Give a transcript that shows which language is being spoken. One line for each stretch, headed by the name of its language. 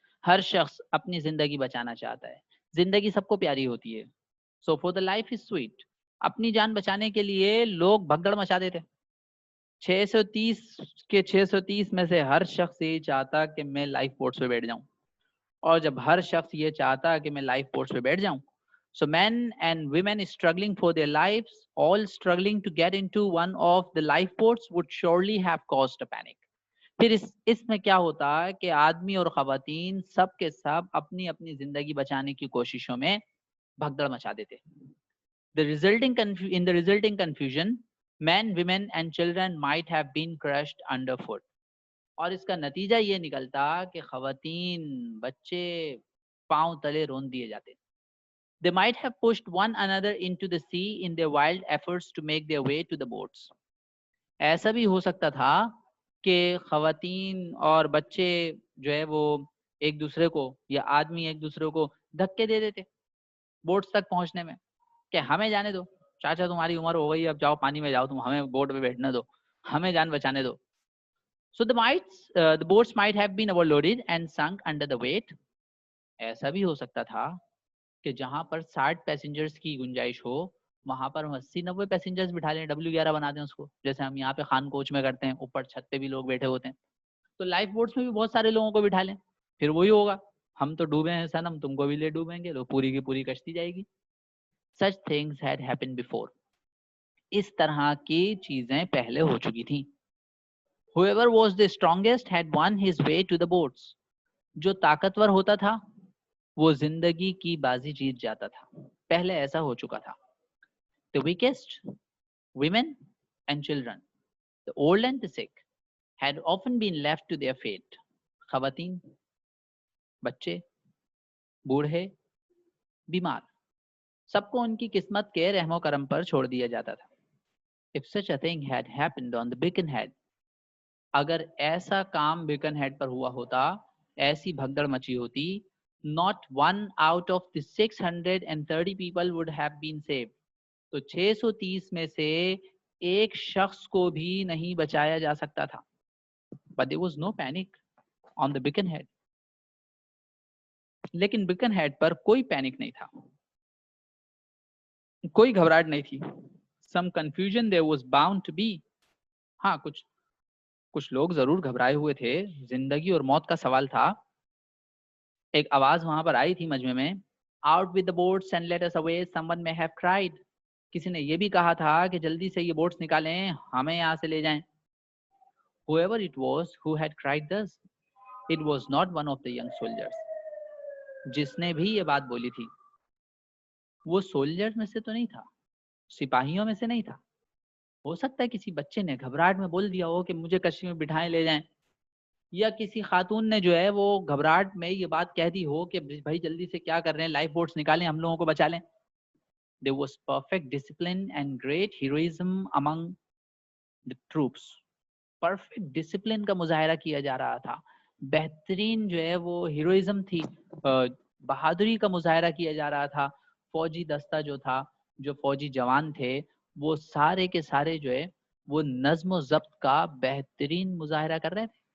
Hindi: हर शख्स अपनी जिंदगी बचाना चाहता है. जिंदगी सबको प्यारी होती है.
English: So for the life is sweet.
Hindi: अपनी जान बचाने के लिए लोग भगदड़ मचा देते. 630 के 630 में से हर शख्स ये चाहता कि मैं लाइफ बोट्स पे बैठ जाऊं. और जब हर शख्स ये चाहता कि मैं लाइफ बोट्स पे बैठ जाऊं,
English: so men and women struggling for their lives, all struggling to get into one of the lifeboats would surely have caused a panic.
Hindi: फिर इसमें क्या होता है कि आदमी और खवातीन सब के सब अपनी अपनी जिंदगी बचाने की कोशिशों में भगदड़ मचा देते.
English: In the resulting confusion, men, women and children might have been crushed underfoot.
Hindi: और इसका नतीजा ये निकलता कि खवातीन, बच्चे पांव तले रोन दिए जाते.
English: They might have pushed one another into the sea in their wild efforts to make their way to the boats.
Hindi: ऐसा भी हो सकता था कि खवातीन और बच्चे जो है वो एक दूसरे को या आदमी एक दूसरे को धक्के दे देते बोट्स तक पहुंचने में कि हमें जाने दो, चाचा तुम्हारी उम्र हो गई, अब जाओ पानी में जाओ, तुम हमें बोट पे बैठने दो, हमें जान बचाने दो.
English: So the boats might have been overloaded and sunk under the weight.
Hindi: ऐसा भी हो सकता था कि जहां पर 60 पैसेंजर्स की गुंजाइश हो वहां पर हम 80-90 पैसेंजर्स बिठा लें, W11 बना दें उसको, जैसे हम यहाँ पे खान कोच में करते हैं, ऊपर छत पे भी लोग बैठे होते हैं. तो लाइफ बोट्स में भी बहुत सारे लोगों को बिठा लें. फिर वही होगा, हम तो डूबे हैं सनम, तुमको भी ले डूबेंगे, तो पूरी की पूरी कश्ती जाएगी.
English: Such things had happened before.
Hindi: इस तरह की चीजें पहले हो चुकी थी.
English: Whoever was the strongest had won his way to the boats.
Hindi: जो ताकतवर होता था वो जिंदगी की बाजी जीत जाता था. पहले ऐसा हो चुका था.
English: The weakest, women and children, the old and the sick, had often been left to their fate.
Hindi: खवातीन, बच्चे, बूढ़े, बीमार, सबको उनकी किस्मत के रहमो करम पर छोड़ दिया जाता था.
English: If such a thing had happened on the Birkenhead,
Hindi: अगर ऐसा काम Birkenhead पर हुआ होता, ऐसी भगदड़ मची होती,
English: not one out of the 630 people would have been saved.
Hindi: तो 630 में से एक शख्स को भी नहीं बचाया जा सकता था.
English: But there was no panic on the Birkenhead.
Hindi: लेकिन Birkenhead पर कोई पैनिक नहीं था, कोई घबराहट नहीं थी.
English: Some confusion there was bound to be.
Hindi: हाँ, कुछ लोग जरूर घबराए हुए थे. जिंदगी और मौत का सवाल था. एक आवाज वहां पर आई थी मजमे में,
English: Out with the boats and let us away, someone may have cried.
Hindi: किसी ने ये भी कहा था कि जल्दी से ये बोट्स निकालें, हमें यहाँ से ले जाएं.
English: Whoever it was who had cried thus, it was not one of the young soldiers.
Hindi: जिसने भी ये बात बोली थी वो सोल्जर्स में से तो नहीं था, सिपाहियों में से नहीं था. हो सकता है किसी बच्चे ने घबराहट में बोल दिया हो कि मुझे कश्ती में बिठाएं ले जाएं, या किसी खातून ने जो है वो घबराहट में ये बात कह दी हो कि भाई जल्दी से क्या कर रहे हैं, लाइफ बोट्स निकालें, हम लोगों को बचा लें.
English: There was perfect discipline and great heroism among the troops.
Hindi: Perfect discipline का मुजाहरा किया जा रहा था. बेहतरीन जो है वो हीरोइज्म थी, बहादुरी का मुजाहरा किया जा रहा था. फौजी दस्ता जो था, जो फौजी जवान थे, वो सारे के सारे जो है वो नज्म ज़ब्त का बेहतरीन मुजाहरा कर रहे थे.